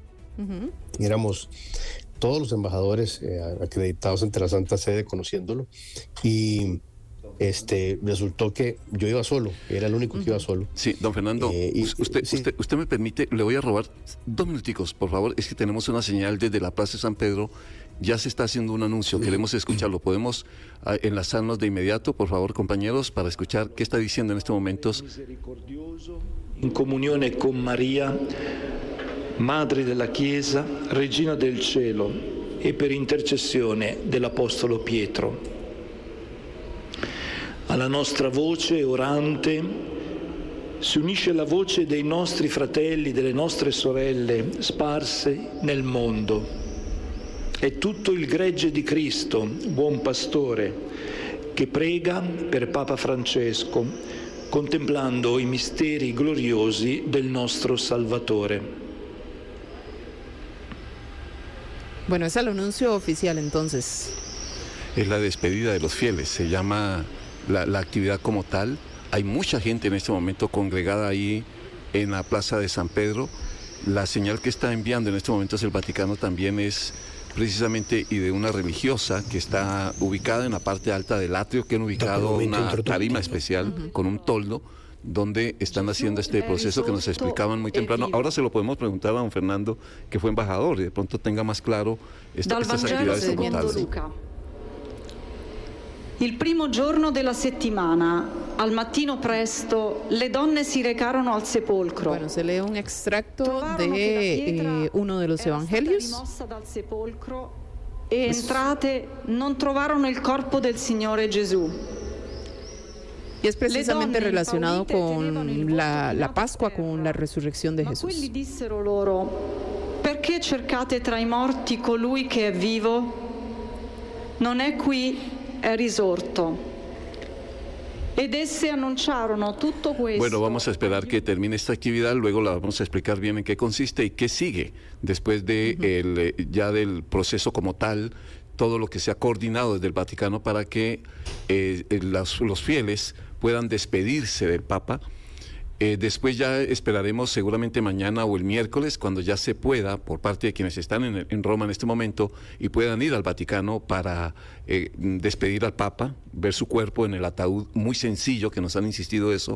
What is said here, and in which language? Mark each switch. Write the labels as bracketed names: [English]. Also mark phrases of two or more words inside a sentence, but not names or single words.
[Spanish] Y éramos todos los embajadores acreditados ante la Santa Sede conociéndolo, y resultó que yo iba solo, era el único que iba solo. Sí, don Fernando, usted me permite, le voy a robar 2 minuticos, por favor. Es que tenemos una señal desde la Plaza de San Pedro. Ya se está haciendo un anuncio, queremos escucharlo. ¿Podemos enlazarnos de inmediato, por favor, compañeros, para escuchar qué está diciendo en estos momentos? [Italian] In comunione con María, Madre della Chiesa, Regina del Cielo, e per intercessione dell'Apostolo Pietro. Alla nostra voce orante si unisce la voce dei nostri fratelli, delle nostre sorelle sparse nel mondo. È tutto il gregge di Cristo, buon pastore, che prega per Papa Francesco, contemplando i misteri gloriosi del nostro Salvatore. [Spanish] Bueno, es el anuncio oficial entonces. Es la despedida de los fieles, se llama la actividad como tal. Hay mucha gente en este momento congregada ahí en la Plaza de San Pedro. La señal que está enviando en este momento es el Vaticano, también es precisamente y de una religiosa que está ubicada en la parte alta del atrio, que han ubicado una tarima especial con un toldo donde están haciendo este proceso que nos explicaban muy temprano. Ahora se lo podemos preguntar a don Fernando, que fue embajador, y de pronto tenga más claro estas actividades como tal. [Italian] Il primo giorno della settimana, al mattino presto, le donne si recarono al sepolcro. [Spanish] Bueno, se lee un extracto de uno de los evangelios. [Italian] E entrate non trovarono il corpo del Signore Gesù. [Spanish] Y es precisamente relacionado con la Pascua, con la resurrección de Jesús. [Italian] Quelli dissero loro: perché cercate tra i morti colui che è vivo? Non è qui, è risorto. Ed esse annunciarono tutto questo. [Spanish] Bueno, vamos a esperar que termine esta actividad, luego la vamos a explicar bien en qué consiste y qué sigue después de ya del proceso como tal, todo lo que se ha coordinado desde el Vaticano para que los fieles puedan despedirse del Papa. Después ya esperaremos seguramente mañana o el miércoles, cuando ya se pueda, por parte de quienes están en Roma en este momento y puedan ir al Vaticano para despedir al Papa, ver su cuerpo en el ataúd muy sencillo, que nos han insistido eso.